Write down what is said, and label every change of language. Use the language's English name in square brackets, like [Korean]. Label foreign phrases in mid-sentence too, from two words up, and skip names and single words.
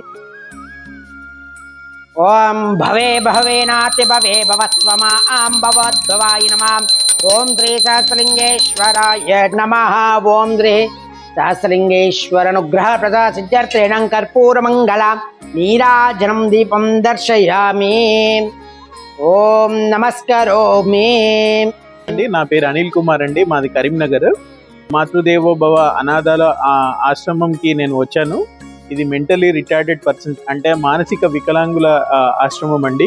[Sanskrit] ओम भवे भवेनाति भवे भवस्वमां भवद्भवाय नमः। ओम श्री सहस्रलिंगेश्वराय नमः। ओम श्री सहस्रलिंगेश्वर अनुग्रह प्रसाद सिद्ध्यर्थेन कर्पूरमंगल नीराजनं दीपं दर्शयामि। [Telugu] ఓం నమస్కారోమి అండి। నా పేరు అనిల్ కుమార్ అండి, మాది కరీంనగర్। మాతృదేవోభవ అనాథాల ఆశ్రమంకి నేను వచ్చాను। ఇది [English] mentally retarded persons [Telugu] అంటే మానసిక వికలాంగుల ఆశ్రమం అండి।